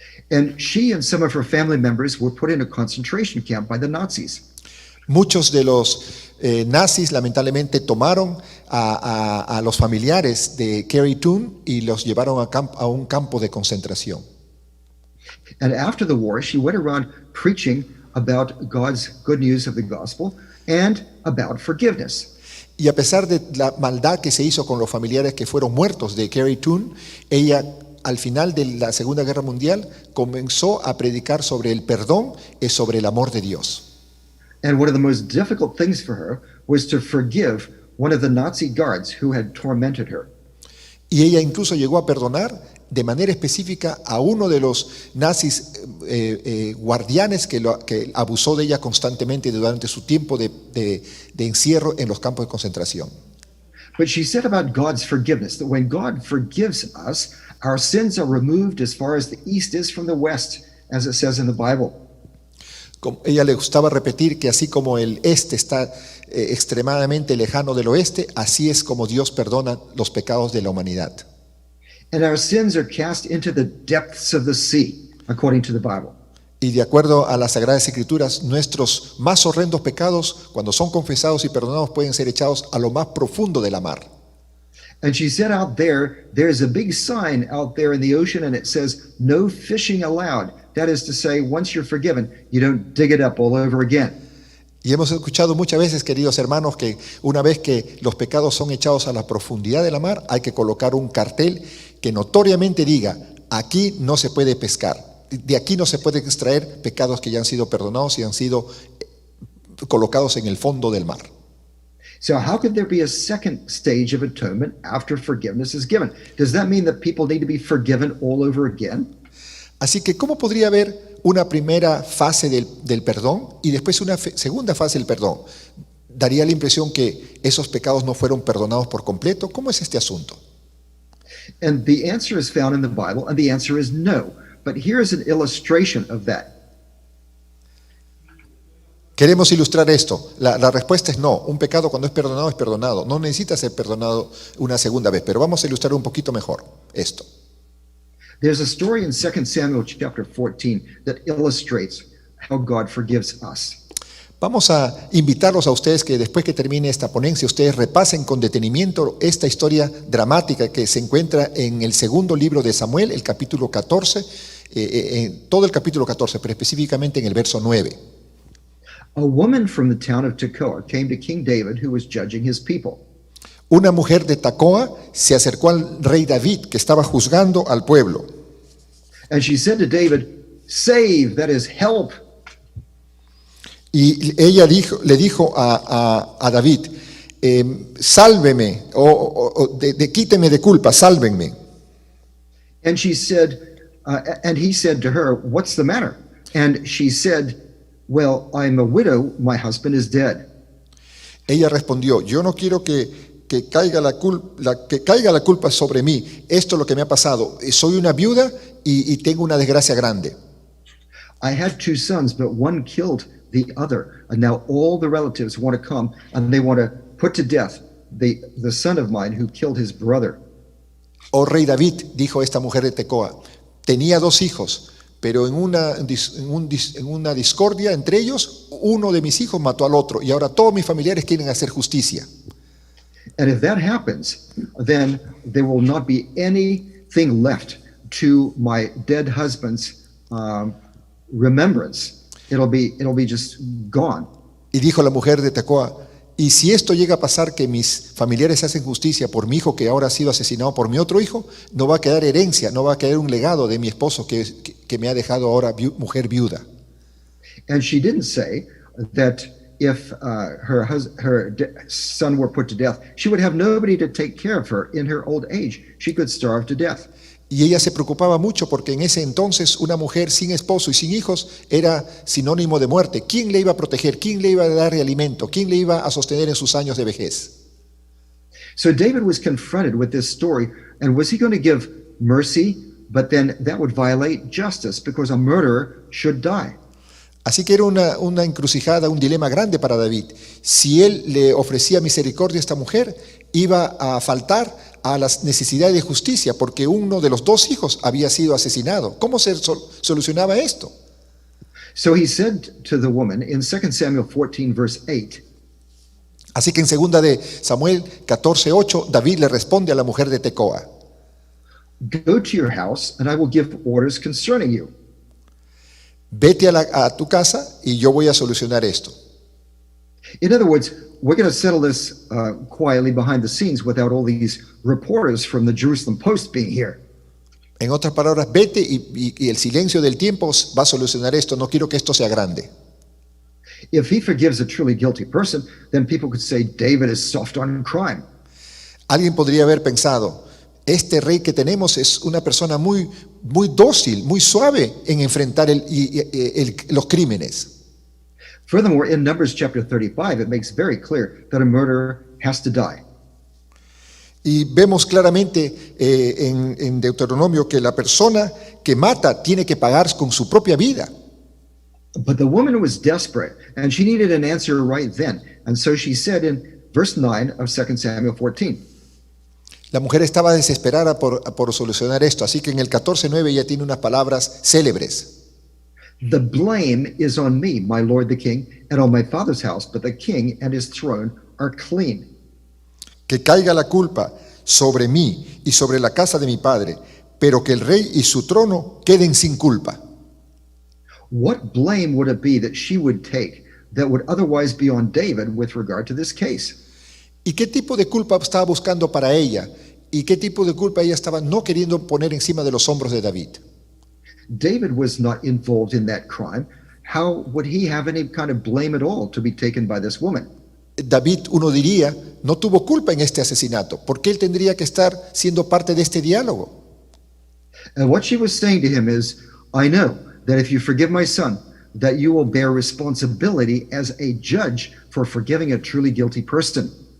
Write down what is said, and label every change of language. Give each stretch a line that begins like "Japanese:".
English: And she and some of her family members were put in a concentration camp by the Nazis.
Spanish: Muchos de los nazis lamentablemente tomaron a los familiares de Corrie ten Boom y los llevaron a un campo de concentración.
English: And after the war, she went around preaching about God's good news of the gospel and about forgiveness.
Spanish: Y a pesar de la maldad que se hizo con los familiares que fueron muertos de Corrie ten Boom, ella al final de la Segunda Guerra Mundial comenzó a predicar sobre el perdón y sobre el amor de Dios.
English: And one of the most difficult things for her was to forgive one of the Nazi guards who had tormented her.
Spanish: Y ella incluso llegó a perdonar de manera específica a uno de los nazis guardianes que abusó de ella constantemente durante su tiempo de encierro en los campos de concentración.
English: But she said about God's forgiveness, that when God forgives us, our sins are removed as far as the east is from the west, as it says in the Bible.
Spanish: Ella le gustaba repetir que así como el este está extremadamente lejano del oeste, así es como Dios perdona los pecados de la humanidad.
English: And our sins are cast into the depths of the sea, according to the Bible.
Spanish: Y de acuerdo a las Sagradas Escrituras, nuestros más horrendos pecados, cuando son confesados y perdonados, pueden ser echados a lo más profundo de la mar.
English: And she said out there's a big sign out there in the ocean, and it says, no fishing allowed. That is to say, once you're forgiven, you don't dig it up all over again.
Spanish: Y hemos escuchado muchas veces, queridos hermanos, que una vez que los pecados son echados a la profundidad de la mar, hay que colocar un cartel que notoriamente diga, aquí no se puede pescar, de aquí no se puede extraer pecados que ya han sido perdonados y han sido colocados en el fondo del mar.
English: So how could there be a second stage of atonement after forgiveness is given? Does that mean that people need to be forgiven all over again?
Spanish: Así que, ¿cómo podría haber una primera fase del perdón y después una segunda fase del perdón? ¿Daría la impresión que esos pecados no fueron perdonados por completo? ¿Cómo es este asunto?
English: And the answer is found in the Bible, and the answer is no. But here's an illustration of that.
Spanish: Queremos ilustrar esto. La respuesta es no. Un pecado cuando es perdonado es perdonado. No necesita ser perdonado una segunda vez, pero vamos a ilustrar un poquito mejor esto.
English: There's a story in 2 Samuel chapter 14 that illustrates how God forgives us.
Spanish: Vamos a invitarlos a ustedes que después que termine esta ponencia, ustedes repasen con detenimiento esta historia dramática que se encuentra en el segundo libro de Samuel, el capítulo 14, todo el capítulo 14, pero específicamente en el verso 9.
English: A woman from the town of Tekoa came to King David, who was judging his people.
Spanish: Una mujer de Tecoa se acercó al rey David, que estaba juzgando al pueblo.
English: And she said to David, "Save, that is, help."
Spanish: Y ella le dijo a David, sálveme, quíteme de culpa, sálvenme.
English: And she said, and he said to her, "What's the matter?" And she said, "Well, I'm a widow, my husband is dead."
Spanish: Ella respondió, yo no quiero que caiga la culpa sobre mí. Esto es lo que me ha pasado. Soy una viuda y tengo una desgracia grande.
English: I had 2 sons, but one killed the other. And now all the relatives want to come and they want to put to death the son of mine who killed his brother.
Spanish: Oh rey David, dijo esta mujer de Tecoa, tenía 2 hijos, pero en una discordia entre ellos, uno de mis hijos mató al otro y ahora todos mis familiares quieren hacer justicia.
English: And if that happens, then there will not be anything left to my dead husband's remembrance. It'll be just gone.
Spanish: Y dijo la mujer de Tecoa, y si esto llega a pasar que mis familiares hacen justicia por mi hijo que ahora ha sido asesinado por mi otro hijo, no va a quedar herencia, no va a quedar un legado de mi esposo que me ha dejado ahora mujer viuda.
English: And she didn't say that if her son were put to death, she would have nobody to take care of her in her old age. She could starve to death.
Spanish: Y ella se preocupaba mucho porque en ese entonces una mujer sin esposo y sin hijos era sinónimo de muerte. ¿Quién le iba a proteger? ¿Quién le iba a dar alimento? ¿Quién le iba a sostener en sus años de vejez?
English: So David was confronted with this story, and was he going to give mercy? But then that would violate justice because a murderer should die.
Spanish: Así que era una encrucijada, un dilema grande para David. Si él le ofrecía misericordia a esta mujer, iba a faltar a las necesidades de justicia porque uno de los 2 hijos había sido asesinado. ¿Cómo se solucionaba esto?
English: So he said to the woman in 2 Samuel 14, verse 8,
Spanish: Así que en 2 de Samuel 14:8, David le responde a la mujer de Tecoa,
English: "Go to your house, and I will give orders concerning you."
Spanish: vete a tu casa y yo voy a solucionar esto.
English: In other words, we're going to settle this quietly behind the scenes without all these reporters from the Jerusalem Post being here.
Spanish: En otras palabras, vete y el silencio del tiempo va a solucionar esto. No quiero que esto sea grande.
English: If he forgives a truly guilty person, then people could say David is soft on crime.
Spanish: Alguien podría haber pensado, este rey que tenemos es una persona muy dócil, muy suave en enfrentar los crímenes.
English: Furthermore, in Numbers chapter 35, it makes very clear that a murderer has to die.
Spanish: Y vemos claramente en Deuteronomio que la persona que mata tiene que pagar con su propia vida.
English: But the woman was desperate, and she needed an answer right then. And so she said in verse 9 of 2 Samuel 14,
Spanish: La mujer estaba desesperada por solucionar esto, así que en el 14:9 ella tiene unas palabras célebres.
English: "The blame is on me, my lord the king, and on my father's house, but the king and his throne are clean."
Spanish: Que caiga la culpa sobre mí y sobre la casa de mi padre, pero que el rey y su trono queden sin culpa.
English: What blame would it be that she would take that would otherwise be on David with regard to this case?
Spanish: ¿Y qué tipo de culpa estaba buscando para ella? ¿Y qué tipo de culpa ella estaba no queriendo poner encima de los hombros de David?
English: David was not involved in that crime. How would he have any kind of blame at all to be taken by this woman?
Spanish: David, uno diría, no tuvo culpa en este asesinato. ¿Por qué él tendría que estar siendo parte de este diálogo?
English: And what she was saying to him is, "I know that if you forgive my son, that you will bear responsibility as a judge for forgiving a truly guilty person."